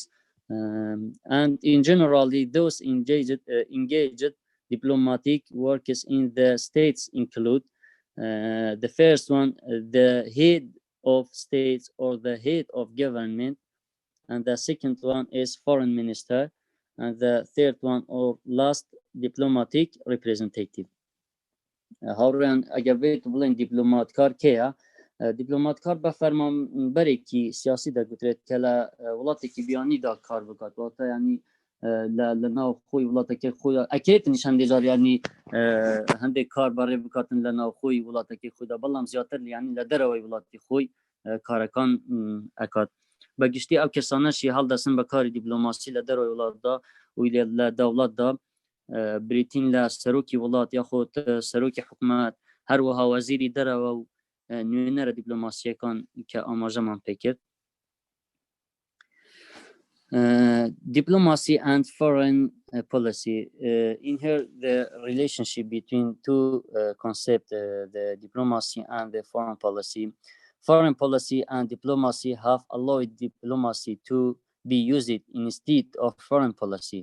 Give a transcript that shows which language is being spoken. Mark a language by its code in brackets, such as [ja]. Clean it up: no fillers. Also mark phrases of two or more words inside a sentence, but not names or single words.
[en] And in generally, those engaged diplomatic workers in the states include the first one, the head of states or the head of government, and the second one is foreign minister, and the third one or last diplomatic representative. [ckb] هاوڕێیان ئەگەر بێت بڵێن دیپلۆماتکار کێیە؟ دیپلۆماتکار بە فەرمانبەرێکی سیاسی دەگوترێت کە لە وڵاتێکی بیانیدا کار بکات، واتە ینی لە ناو خۆی وڵاتەکەی خۆی ئەکێتنیش هەندێک جار ینی هەندێک کار بەڕێ بکاتن لە ناو خۆی وڵاتەکەی خۆیدا، بەڵام زیاتر ینی لە دەرەوەی وڵاتی خۆی کارەکان ئەکات. بەگشتی ئەو کەسانەشی هەڵدەسن بە کاری دیپلۆماسی لە دەرەوەی وڵاتدا و لە دەوڵەتدا، بریتین لە سەرۆکی وڵات یاخۆت سەرۆکی حکومەت، هەروەها وەزیری دەرەوە و نوێنەرە دیپلۆماسیەکان کە ئاماژەمان پێکرد. [en] Diplomacy and foreign policy. In here, the relationship between two concepts, the diplomacy and the foreign policy. Foreign policy and diplomacy have allowed diplomacy to be used instead of foreign policy.